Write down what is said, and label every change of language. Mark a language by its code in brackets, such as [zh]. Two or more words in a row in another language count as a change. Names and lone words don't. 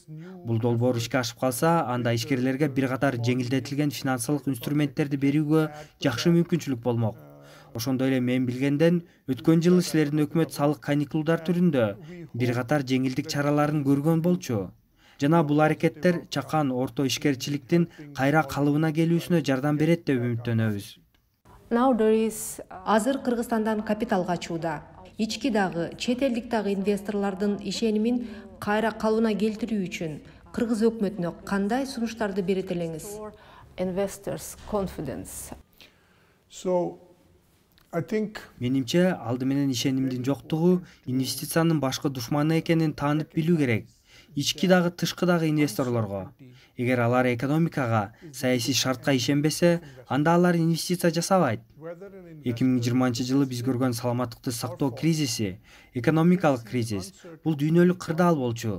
[ky] Бул долбоор ишке ашып калса, анда ишкерлерге бир катар жеңилдетилген финансылык инструменттерди берүүгө жакшы мүмкүнчүлүк болмок. Ошондой эле мен билгенден, өткөн жылы силердин өкмөт салык каникулдар түрүндө бир катар жеңилдик чараларын көргөн болчу. Жана бул аракеттер чакан орто ишкерчиликтин кайра калыбына келүүсүнө жардам берет деп үмүттөнөбүз. [en] Now there is [ky] Азыр Кыргызстандан капитал качууда. Ички дагы, чет элдик дагы инвесторлордун ишенимин кайра калыбына келтирүү үчүн Кыргыз өкмөтүнө кандай сунуштарды берет элеңиз? [en] investors' confidence. So I think [ky] Менимче, алды менен ишенимдин жоктугу инвестициянын башкы душманы экенин таанып билүү керек. Ички дагы тышкы дагы инвесторлорго. Эгер алар экономикага, саясий шартка ишенбесе, анда алар инвестиция жасабайт. 2020-жылы биз көргөн саламаттыкты сактоо кризиси, экономикалык кризис, бул дүйнөлүк кырдаал болчу.